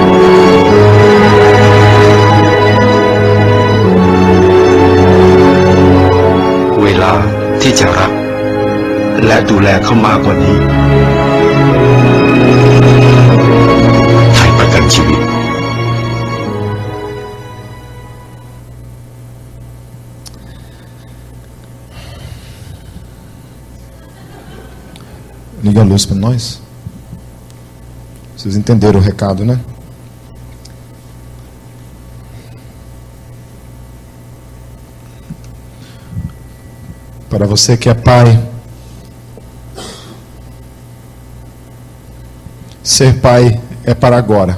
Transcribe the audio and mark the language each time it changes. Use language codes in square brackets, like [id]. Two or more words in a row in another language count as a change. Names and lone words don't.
[th] เวลาที่จะรักและดูแลเขามากกว่านี้ให้ประกันชีวิต [pt] Liga a luz para nós. Vocês entenderam o recado, né? Para você que é pai, ser pai é para agora.